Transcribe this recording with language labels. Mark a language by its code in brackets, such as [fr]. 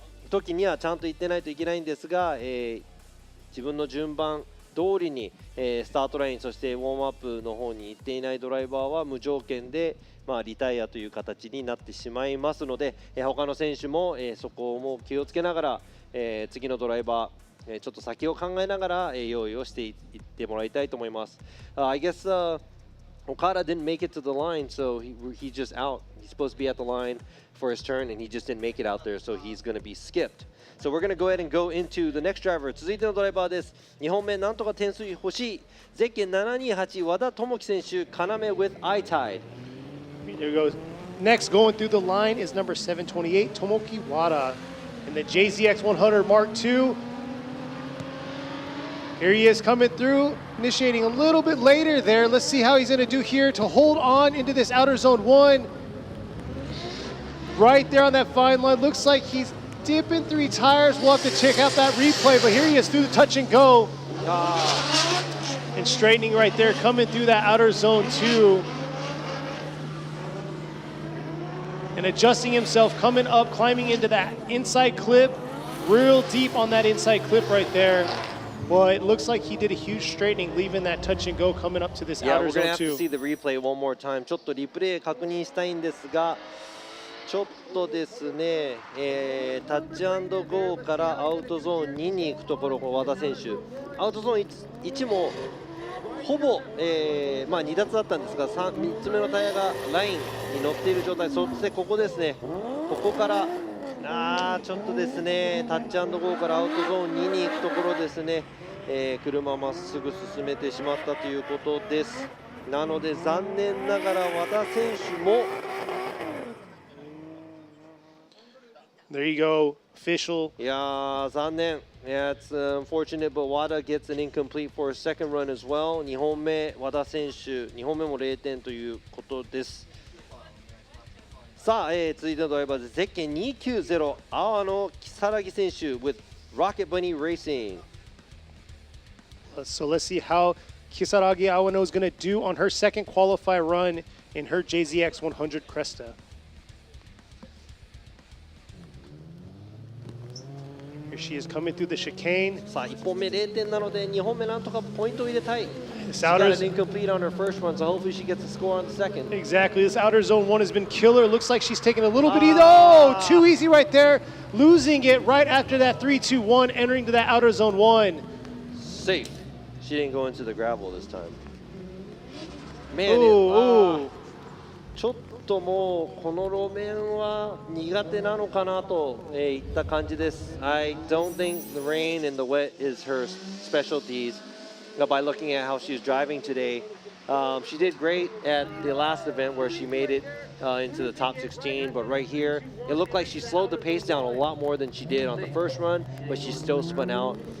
[ja] 時にはちゃんと行ってないといけないんですが、自分の順番通りに、スタートライン、そしてウォームアップの方に行っていないドライバーは無条件で、リタイアという形になってしまいますので、他の選手も、そこも気をつけながら、次のドライバーちょっと先を考えながら用意をしていってもらいたいと思います。 [en] I guess Okada didn't make it to the line, so he's just out. He's supposed to be at the line for his turn, and he just didn't make it out there, so he's going to be skipped. So we're going to go ahead and go into the next driver. [ja] 続いてのドライバーです。2本目なんとか点数欲しい。ゼッケン728和田智樹選手、要 with eye tide. [en] There goes. Next going through the line is number 728 Tomoki Wada in the JZX 100 Mark II. Here he is coming through, initiating a little bit later there. Let's see how he's going to do here to hold on into this outer zone 1. Right there on that fine line. Looks like he's dipping 3 tires. We'll have to check out that replay, but here he is through the touch and go. And straightening right there, coming through that outer zone 2. And adjusting himself, coming up, climbing into that inside clip. Real deep on that inside clip right there. Well, it looks like he did a huge straightening, leaving that touch and go coming up to this outer zone 2. Yeah, we're going to have to see the replay one more time. [ja] ちょっとリプレイ確認したいんですが、ちょっとですね、タッチ&ゴーからアウトゾーン2に行くところ、和田選手、アウトゾーン 1もほぼ、2脱だったんですが、3つ目のタイヤがラインに乗っている状態、そしてここですね、ここからちょっとですね、タッチ&ゴーからアウトゾーン2に行くところですね、車まっすぐ進めてしまったということです。なので残念ながら和田選手も [en] There you go, official. [ja] いや残念。 [en] Yeah, it's unfortunate, but Wada gets an incomplete for a second run as well. [ja] 2本目、和田選手、2本目も0点ということです。さあ、続いてのドライバーです。ゼッケン290、阿野如月選手 with Rocket Bunny Racing. [en] So let's see how Kisaragi Awano is going to do on her second qualify run in her JZX 100 Cresta. Here she is coming through the chicane. [ja] さあ、1本目0点なので2本目なんとかポイントを入れたい。 [en] This She got outer, an incomplete on her first run, so hopefully she gets a score on the second. exactly, this outer zone 1 has been killer. Looks like she's taking a little bit easy. Oh, too easy right there. Losing it right after that 3-2-1, entering to that outer zone 1. Safe. She didn't go into the gravel this time. Man, Ooh. [ja] ちょっともうこの路面は苦手なのかなといった感じです。 [en] I don't think the rain and the wet is her specialties. By looking at how she's driving today, she did great at the last event where she made it into the top 16, but right here it looked like she slowed the pace down a lot more than she did on the first run, but she still spun out.